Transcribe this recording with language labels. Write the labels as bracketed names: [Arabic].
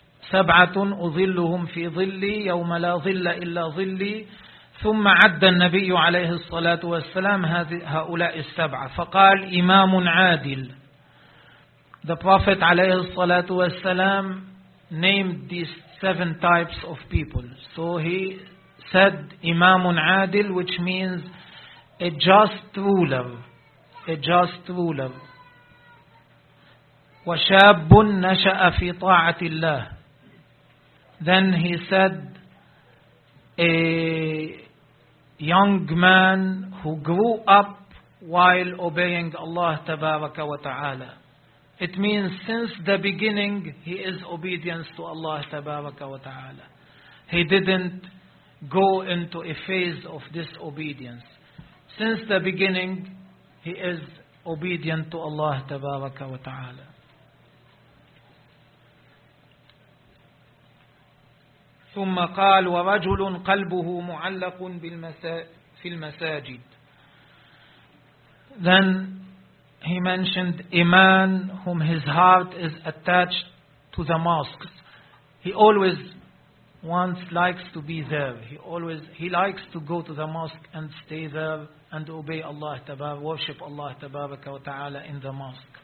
[Arabic] سبعة أظلهم في ظلي يوم لا ظل إلا ظلي. ثم عد النبي عليه الصلاة والسلام هؤلاء السبعة فقال إمام عادل. [English] The Prophet [Arabic] عليه الصلاة والسلام [English] named these seven types of people. So he said [Arabic] إمام عادل, [English] which means a just ruler. A just ruler. [Arabic] وشاب نشأ في طاعة الله. [English] Then he said a young man who grew up while obeying Allah Tabaraka wa Ta'ala. It means since the beginning he is obedience to Allah Tabaraka wa Ta'ala. He didn't go into a phase of disobedience. Since the beginning he is obedient to Allah Tabaraka wa Ta'ala. [Arabic] ثم قال ورجل قلبه معلق في المساجد. [English] Then he mentioned a man whom his heart is attached to the mosques. He always wants, likes to be there. He likes to go to the mosque and stay there and obey Allah, worship Allah Tabaraka wa Ta'ala in the mosque.